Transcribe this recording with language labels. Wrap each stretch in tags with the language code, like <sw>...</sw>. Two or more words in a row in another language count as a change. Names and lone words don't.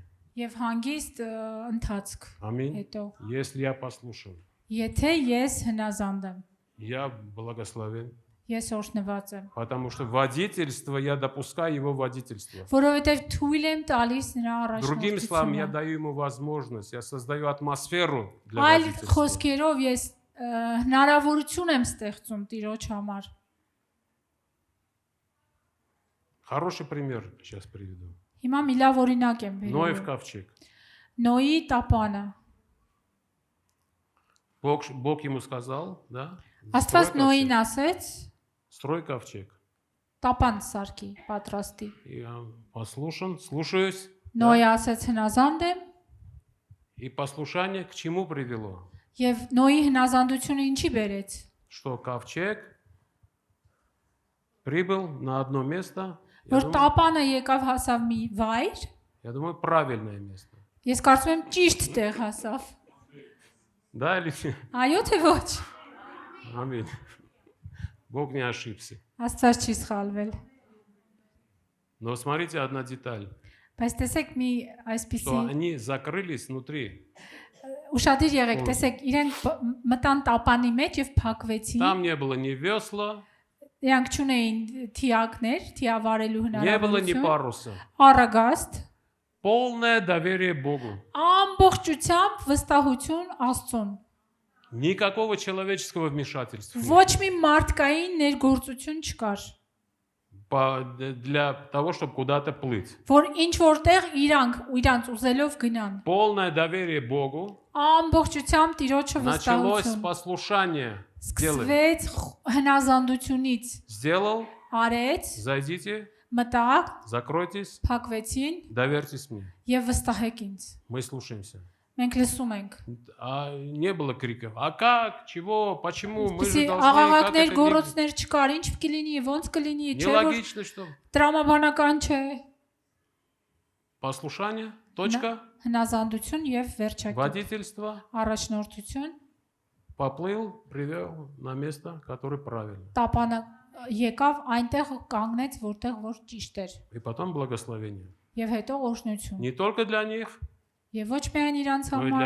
<hy>եւ հանգիստ ընթացք</hy> <ru>Аминь.</ru> <hy>հետո։</hy> <ru>Если я послушан,</ru> <hy>Եթե ես հնազանդ եմ,</hy> <ru>я благословен.</ru> <hy>ես օրհնված եմ,</hy> <ru>Потому что водительство, я допускаю его водительство.</ru> <hy>որովհետեւ թույլ եմ տալիս նրա</hy> <ru>Другими словами, я</ru> <hy>առաջնորդությունը։</hy> <ru>даю ему возможность, я создаю атмосферу для</ru> <hy>Այլ</hy> <ru>водительства.</ru> <hy>խոսքերով ես հնարավորություն եմ ստեղծում Տիրոջ համար։</hy> <ru>Хороший пример сейчас приведу.</ru> <hy>Հիմա մի լավ օրինակ եմ</hy> <ru>Ноев</ru> <hy>բերում։</hy> <ru>ковчег.</ru> <hy>Նոյի տապանը։</hy> <ru>Бог ему сказал, да?</ru> <hy>Աստված Նոյին ասեց,</hy> <ru>Строй ковчег.</ru> <hy>տապան սարքի, պատրաստի։</hy> <ru>Я послушан, слушаюсь.</ru> <hy>Նոյը ասեց հնազանդ եմ,</hy> <ru>И послушание к чему привело?</ru> <hy>եւ Նոյի հնազանդությունը ինչի բերեց։</hy> <ru>Что ковчег прибыл на одно место.</ru> <hy>Որ տապանը եկավ հասավ մի վայր,</hy> <ru>Я думаю, правильное место.</ru> <hy>ես կարծում եմ ճիշտ տեղ հասավ։</hy> <ru>Да или нет?</ru> <hy>Այո թե ոչ։</hy> <ru>Аминь. Бог не ошибся.</ru> <hy>Աստված չի սխալվել։</hy> <ru>Но смотрите, одна деталь.</ru> <hy>Բայց տեսեք մի այսպիսի</hy> <ru>Что они закрылись внутри.</ru> <hy>ուշադիր եղեք, տեսեք, իրենք մտան տապանի մեջ եւ փակվեցին։</hy> <ru>Там не было ни весла,</ru> <hy>Իրանք չունեին թիակներ, թիավարելու</hy> <ru>не было ни</ru> <hy>հնարավորություն։</hy> <ru>паруса.</ru> <hy>Առագաստ,</hy> <ru>Полное доверие Богу.</ru> <hy>ամբողջությամբ վստահություն Աստծուն։</hy> <ru>Никакого человеческого вмешательства.</ru> <hy>Ոչ մի մարդկային ներգործություն չկար,</hy> <ru>Для того, чтобы куда-то плыть.</ru> <hy>որ ինչ որտեղ իրանք ուզելով гнան։</hy> <ru>Полное доверие Богу.</ru> <hy>Ամբողջությամբ Տիրոջը</hy> <ru>Началось с</ru> <hy>վստահություն։</hy> <ru>послушания. Сделай.</ru> <hy>Սկսվեց հնազանդությունից։</hy> <ru>Сделал,</ru> <hy>Արեց,</hy> <ru>зайдите,</ru> <hy>մտակ,</hy> <ru>закройтесь,</ru> <hy>փակվեցին</hy> <ru>доверьтесь мне.</ru> <hy>եւ վստահեք ինձ։</hy> <ru>Мы слушаемся.</ru> <hy>Մենք լսում ենք։</hy> <ru>Не было криков. А как? Чего? Почему? Мы</ru> <hy>Իսկ</hy> <ru>же должны... как</ru> <hy>աղաղակներ,</hy> <ru>это не-</ru> <hy>գոռոցներ չկար, ինչ կլինի, ոնց կլինի, չէ՞ որ</hy> <ru>Нелогично, что...</ru> <hy>տրամաբանական չէ։</hy> <ru>Послушание, точка,</ru> <hy>Հնազանդություն եւ վերջակետ։</hy> <ru>водительство,</ru> <hy>Առաջնորդություն,</hy> <ru>поплыл, привел на место, которое правильно.</ru> <hy>տապանը եկավ այնտեղ կանգնեց, որտեղ որ ճիշտ էր։</hy> <ru>И потом благословение.</ru> <hy>Եվ հետո օրհնություն։</hy> <ru>Не только для них,</ru> <hy>Եվ ոչ միայն իրանց</hy> <ru>но и для</ru>